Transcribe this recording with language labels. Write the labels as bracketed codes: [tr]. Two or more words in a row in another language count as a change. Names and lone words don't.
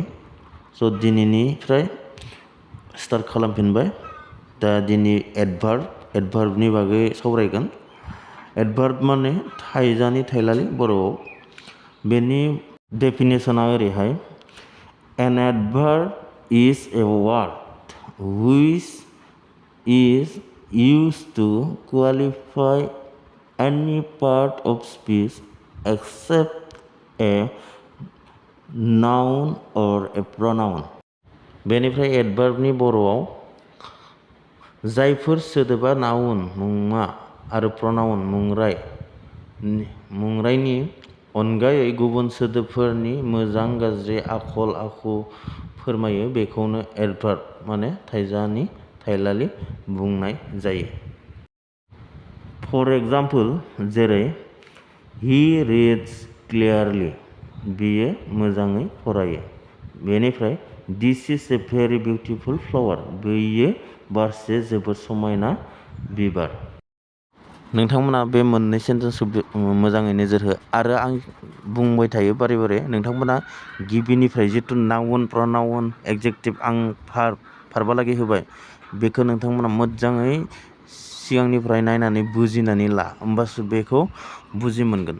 [brx] स' दिनैनिफ्राय स्टार्ट खालामफिनबाय। दा दिनै एडभार्बनि बागै सावरायगोन। एडभार्ब माने थाइजानि थाइलालि बर'आव। बेनि डेफिनेसना ओरैहाय: [en] an adverb is a word which is used to qualify any part of speech except a noun or a pronoun. [brx] बेनिफ्राय एडभार्बनि बर'आव जायफोर सोदोबा नाउन मुंमा आरो प्रनाउन मुंरायनि अनगायै गुबुन सोदोबफोरनि मोजां गाज्रि आखल आखु फोरमायो बेखौनो एडभार्ब माने थाइजानि थाइलालि बुंनाय जायो। [en] for example, [brx] जेरै [en] he reads clearly, [brx] बियो मोजाङै फरायो। बेनिफ्राय [en] this is a very beautiful flower, [brx] बेयो बारसे जोबोद समायना बिबार। नोंथांमोना बे मोननै सेन्टेन्सखौ मोजाङै नोजोर हो आरो आं बुंबाय थायो बारे बारे। नोंथांमोना गिबिनिफ्राय जिथु [en] noun pronoun adjective [brx] आं भार्बहालागै होबाय, बेखौ नोंथांमोना मोजाङै सिगांनिफ्राय नायनानै बुजिनानै ला, होमबासो बेखौ बुजि मोनगोन।